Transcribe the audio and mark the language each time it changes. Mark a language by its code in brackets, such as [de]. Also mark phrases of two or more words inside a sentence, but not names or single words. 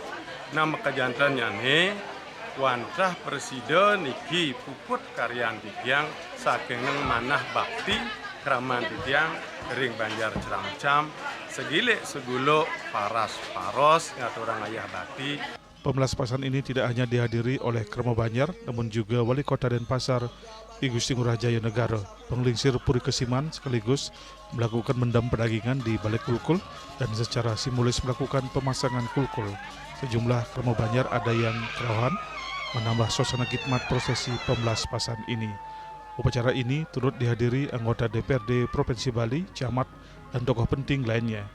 [ban] Nama kejantannya nih wantah presiden niki puput karyan titiang saking manah bakti kraman titiang ring Banjar Cerancam segilik seguluk paras ngaturang ayah bakti. [id] Pemelaspasan ini tidak hanya dihadiri oleh Krama Banjar, namun juga Wali Kota Denpasar I Gusti Ngurah Jaya Negara, penglingsir Puri Kesiman sekaligus melakukan mendam pedagingan di Balai Kulkul dan secara simbolis melakukan pemasangan kulkul. Sejumlah Krama Banjar ada yang kerawahan menambah suasana khidmat prosesi pemelaspasan ini. Upacara ini turut dihadiri anggota DPRD Provinsi Bali, camat, dan tokoh penting lainnya.